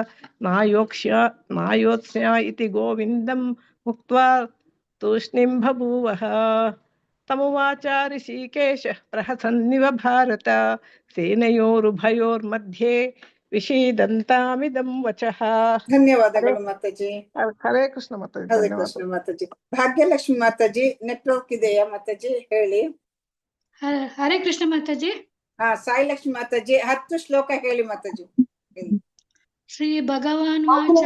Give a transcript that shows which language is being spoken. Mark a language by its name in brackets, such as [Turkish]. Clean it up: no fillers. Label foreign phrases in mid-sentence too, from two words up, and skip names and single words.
[Sanskrit] नायोत्स्या इति गोविन्दं मुक्त्वा तूष्णीं बभूवः तमुवाच ऋषिकेशः प्रहसन्निव भारत सेनयोरुभयोर्मध्ये विषीदन्तामिदं वचः [Kannada] ಧನ್ಯವಾದಗಳು ಮಾತಾಜಿ. ಹರೇ ಕೃಷ್ಣ ಮಾತಾಜಿ. ಹರೇ ಧನ್ಯವಾದ. ಕೃಷ್ಣ ಮಾತಾಜಿ. ಭಾಗ್ಯಲಕ್ಷ್ಮಿ ಮಾತಾಜಿ, ನೆಟ್ವರ್ಕ್ ಇದೆಯಾ ಮಾತಾಜಿ? ಹೇಳಿ. ಹರೇ ಕೃಷ್ಣ ಮಾತಾಜಿ. ಸಾಯಿ ಲಕ್ಷ್ಮಿ ಮಾತಾಜಿ 10 ಶ್ಲೋಕ ಹೇಳಿ ಮಾತಾಜಿ. [Sanskrit] ಶ್ರೀ ಭಗವಾನ್ ವಾಚ.